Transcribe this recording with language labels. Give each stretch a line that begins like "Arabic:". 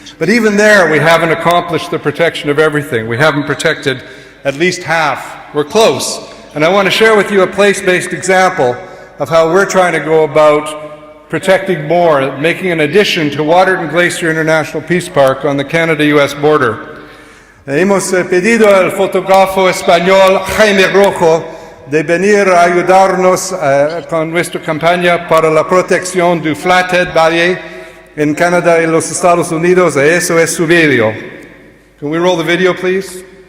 English: But even there, we haven't accomplished the protection of everything. We haven't protected at least half. We're close. And I want to share with you a place-based example of how we're trying to go about protecting more, making an addition to Waterton Glacier International Peace Park on the Canada-US border.
Spanish: Hemos pedido al fotógrafo español Jaime Rojo de venir a ayudarnos con nuestra campaña para la protección du Flathead Valley en Canadá y los Estados Unidos. Eso es su video.
English: Can we roll the video, please?